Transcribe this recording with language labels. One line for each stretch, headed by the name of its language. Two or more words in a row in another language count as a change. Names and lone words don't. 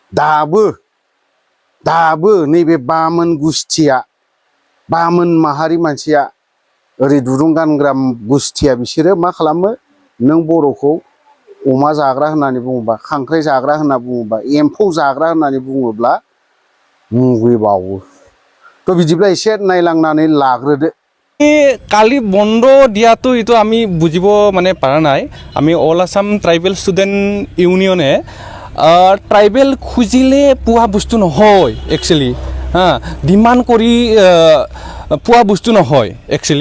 Bodo: दाबो नैबे बामोन गुस्थिया बामोन माहारि मानसिया ओरै दुरुं गानग्रा गुस्थिया बिसोरो मा खालामो नों बर'खौ अमा जाग्रा होननानै बुङोबा खांख्राइ जाग्रा होनना बुङोबा एम्फौ जाग्रा होननानै बुङोब्ला मुगैबावो। थ' बिदिब्ला एसे नायलांनानै लाग्रोदो।
Assamese: কালি বন্ধ দিয়াটো এইটো আমি বুজিব মানে পাৰা নাই। আমি অল আসাম ট্ৰাইবেল ষ্টুডেণ্ট ইউনিয়নে ট্ৰাইবেল খুজিলে পোৱা বস্তু নহয় একচুৱেলি। ডিমাণ্ড কৰি পোৱা বস্তু নহয় একচুৱেলি।